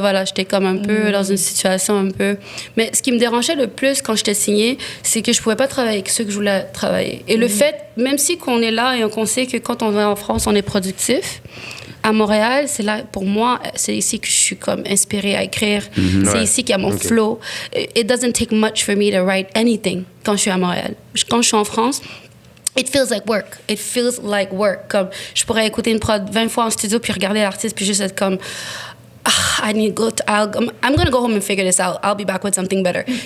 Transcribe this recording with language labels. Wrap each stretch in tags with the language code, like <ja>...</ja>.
<fr>Voilà, j'étais comme un peu dans une situation un peu. Mais ce qui me dérangeait le plus quand j'étais signée, c'est que je pouvais pas travailler avec ceux que je voulais travailler. Et le fait, même si qu'on est là et qu'on sait que quand on va en France, on est productif, à Montréal, c'est là, pour moi, c'est ici que je suis comme inspirée à écrire. C'est Ouais. ici qu'il y a mon Ok. flow.</fr> <en>It doesn't take much for me to write anything</en> <fr>quand je suis à Montréal. Quand je suis en France,</fr> <en>it feels like work. It feels like work.</en> <fr>Comme, je pourrais écouter une prod 20 fois en studio puis regarder l'artiste puis juste être comme...</fr> <en>I need to go. I'm gonna go home and figure this out. I'll be back with something better.</en>